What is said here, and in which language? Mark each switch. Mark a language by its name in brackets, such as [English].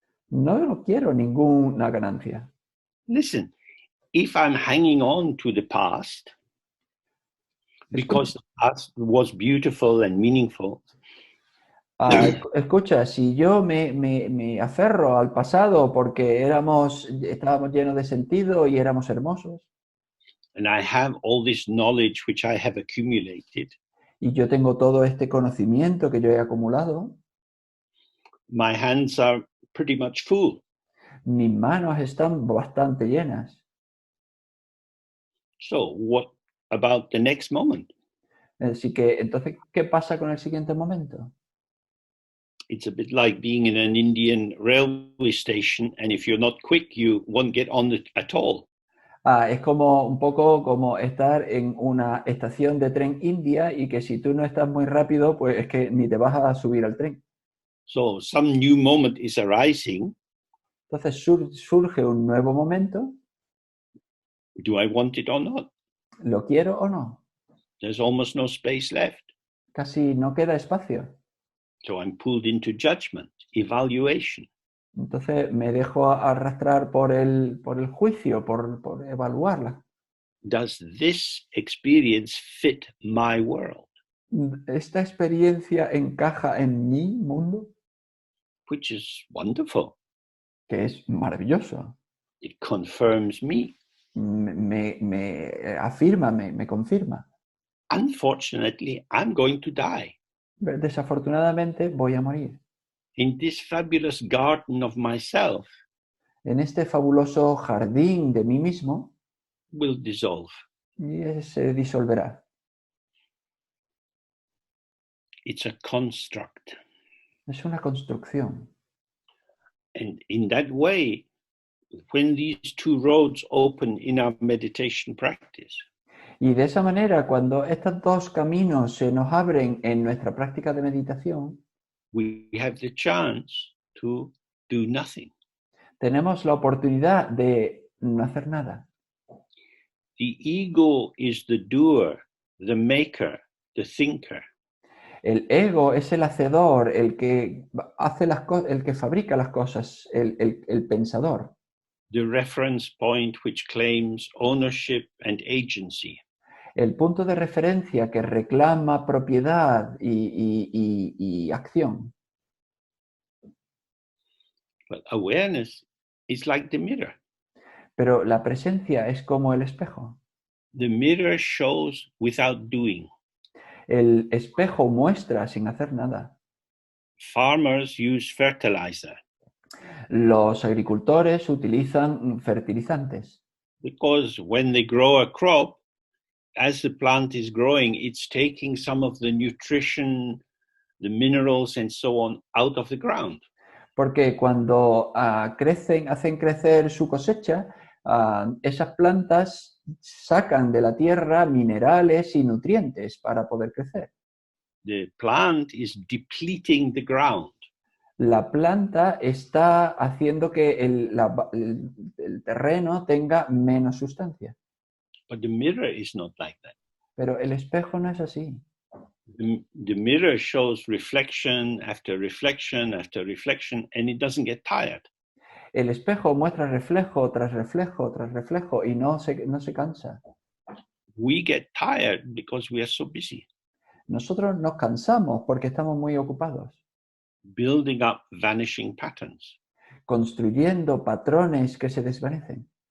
[Spanish] No quiero ninguna ganancia. [English] Listen, if I'm hanging on to the past because the past was beautiful and meaningful. [Spanish] Escucha, si yo me aferro al pasado porque estábamos llenos de sentido y éramos hermosos. [English] And I have all this knowledge which I have accumulated. [Spanish] Y yo tengo todo este conocimiento que yo he acumulado. [English] My hands are pretty much full. [Spanish] Mis manos están bastante llenas. [English] So what about the next moment? [Spanish] Así que, entonces, ¿qué pasa con el siguiente momento? [English] It's a bit like being in an Indian railway station, and if you're not quick, you won't get on it at all. [Spanish] Es como un poco como estar en una estación de tren india y que si tú no estás muy rápido, pues es que ni te vas a subir al tren. [English] So some new moment is arising. [Spanish] Entonces surge un nuevo momento, [English] Do I want it or not? [Spanish] ¿lo quiero o no? [English] There's almost no space left. [Spanish] Casi no queda espacio. [English] So I'm pulled into judgment, evaluation. [Spanish] Entonces me dejo arrastrar por el juicio, por evaluarla. [English] Does this experience fit my world? [Spanish] ¿Esta experiencia encaja en mi mundo? [English] Which is wonderful. [Spanish] Que es maravilloso. [English] It confirms me. [Spanish] Me afirma, me confirma. [English] Unfortunately, I'm going to die. [Spanish] Desafortunadamente voy a morir. [English] In this fabulous garden of myself, [Spanish] En este fabuloso jardín de mí mismo, [English] will dissolve. [Spanish] y se disolverá. [English] It's a construct. [Spanish] Es una construcción. [English] And in that way, when these two roads open in our meditation practice, [Spanish] Y de esa manera, cuando estos dos caminos se nos abren en nuestra práctica de meditación, [English] we have the chance to do nothing. [Spanish] tenemos la oportunidad de no hacer nada. [English] The ego is the doer, the maker, the thinker. [Spanish] El ego es el hacedor, el que hace el que fabrica las cosas, el pensador. [English] The reference point which claims ownership and agency. [Spanish] El punto de referencia que reclama propiedad y acción. [English] Well, awareness is like the mirror. [Spanish] Pero la presencia es como el espejo. [English] The mirror shows without doing. [Spanish] El espejo muestra sin hacer nada. [English] Farmers use fertilizer. [Spanish] Los agricultores utilizan fertilizantes. [English] Because when they grow a crop, as the plant is growing, it's taking some of the nutrition, the minerals, and so on out of the ground. [Spanish] Porque cuando hacen crecer su cosecha, esas plantas sacan de la tierra minerales y nutrientes para poder crecer. [English] The plant is depleting the ground. [Spanish] La planta está haciendo que el terreno tenga menos sustancia. [English] But the mirror is not like that. [Spanish] Pero el espejo no es así. [English] The mirror shows reflection after reflection after reflection, and it doesn't get tired. [Spanish] El espejo muestra reflejo tras reflejo tras reflejo y no se cansa. [English] We get tired because we are so busy. [Spanish] Nosotros nos cansamos porque estamos muy ocupados. [English] Building up vanishing patterns. [Spanish] Construyendo patrones que se desvanecen.